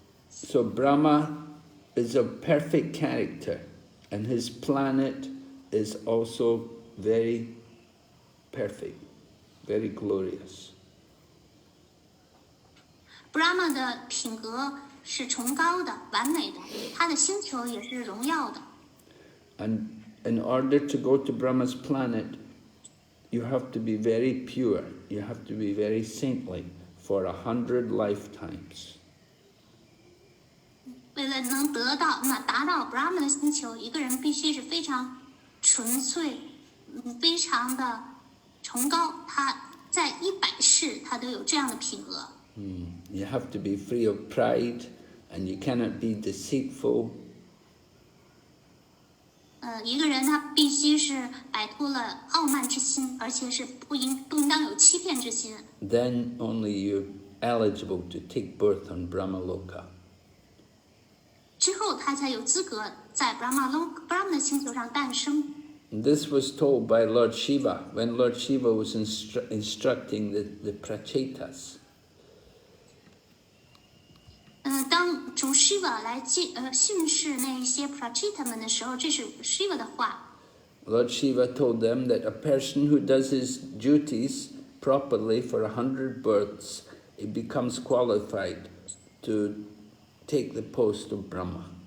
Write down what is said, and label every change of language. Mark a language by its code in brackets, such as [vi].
[en] So Brahma is of perfect character, and his planet is also very perfect, very glorious. [zh] Brahma 的品格是崇高的、完美的，他的星球也是荣耀的。 [en] And in order to go to Brahma's planet, you have to be very pure, you have to be very saintly for 100 lifetimes. [zh] 为了能达到 Brahma 的星球，一个人必须是非常纯粹，非常的崇高。他在100世，他都有这样的品格。 [en] You have to be free of pride, and you cannot be deceitful. [zh] 一个人他必须是摆脱了傲慢之心，而且是不应当有欺骗之心。 [en] Then only you're eligible to take birth on Brahmaloka. [zh] 之后他才有资格在 Brahma 的星球上诞生。 [en] This was told by Lord Shiva when Lord Shiva was instructing the Prachetas. [zh] 当主 Shiva 来训示那些 Prachita 们的时候，这是 Shiva 的话。 [en] Lord Shiva told them that a person who does his duties properly for 100 births, he becomes qualified to take the post of Brahma.